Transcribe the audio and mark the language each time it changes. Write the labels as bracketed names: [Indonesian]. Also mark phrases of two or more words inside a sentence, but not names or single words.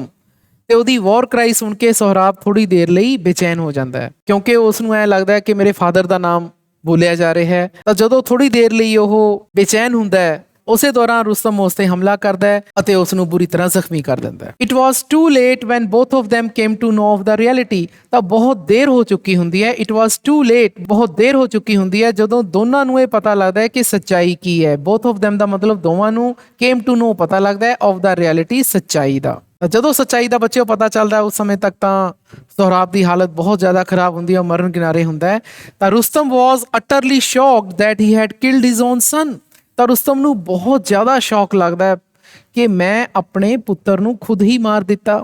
[Punjabi] ਤੇ ਉਹਦੀ ਵਾਰ ਕਰਾਈ ਸੁਣ ਕੇ ਸੋਹਰਾਬ ਥੋੜੀ ਦੇਰ ਲਈ ਬੇਚੈਨ ਹੋ ਜਾਂਦਾ ਹੈ, ਕਿਉਂਕਿ ਉਸ ਨੂੰ ਐ ਲੱਗਦਾ ਹੈ ਕਿ ਮੇਰੇ ਫਾਦਰ ਦਾ ਨਾਮ ਬੋਲਿਆ ਜਾ ਰਿਹਾ ਹੈ। ਤਾਂ ਜਦੋਂ ਥੋੜੀ ਦੇਰ ਲਈ ਉਹ ਬੇਚੈਨ ਹੁੰਦਾ ਹੈ, ਉਸੇ ਦੌਰਾਨ ਰੁਸਤਮ ਉਸ ਤੇ ਹਮਲਾ ਕਰਦਾ ਹੈ ਅਤੇ ਉਸ ਨੂੰ ਬੁਰੀ ਤਰ੍ਹਾਂ ਜ਼ਖਮੀ ਕਰ ਦਿੰਦਾ ਹੈ। [English] It was too late when both of them came to know of the reality। [Punjabi] ਤਾਂ ਬਹੁਤ ਦੇਰ ਹੋ ਚੁੱਕੀ ਹੁੰਦੀ ਹੈ। [English] It was too late, [Punjabi] ਬਹੁਤ ਦੇਰ ਹੋ ਚੁੱਕੀ ਹੁੰਦੀ ਹੈ ਜਦੋਂ ਦੋਨਾਂ ਨੂੰ ਇਹ ਪਤਾ ਲੱਗਦਾ ਹੈ ਕਿ ਸੱਚਾਈ ਕੀ ਹੈ। [English] both of them [Punjabi] ਦਾ ਮਤਲਬ ਦੋਵਾਂ ਨੂੰ, [English] came to know [Punjabi] ਪਤਾ ਲੱਗਦਾ ਹੈ, [English] of the reality [Punjabi] ਸੱਚਾਈ ਦਾ। ਜਦੋਂ ਸੱਚਾਈ ਦਾ ਬੱਚਿਓ ਪਤਾ ਚੱਲਦਾ, ਉਸ ਸਮੇਂ ਤੱਕ ਤਾਂ ਸੋਹਰਾਬ ਦੀ ਹਾਲਤ ਬਹੁਤ ਜ਼ਿਆਦਾ ਖਰਾਬ ਹੁੰਦੀ ਹੈ, ਉਹ ਮਰਨ ਕਿਨਾਰੇ ਹੁੰਦਾ ਹੈ। [English] ਤਾਂ Rustam was utterly shocked that he had killed his own son. [Punjabi] ਤਾਂ ਰੁਸਤਮ ਨੂੰ ਬਹੁਤ ਜ਼ਿਆਦਾ ਸ਼ੌਕ ਲੱਗਦਾ ਹੈ ਕਿ ਮੈਂ ਆਪਣੇ ਪੁੱਤਰ ਨੂੰ ਖੁਦ ਹੀ ਮਾਰ ਦਿੱਤਾ।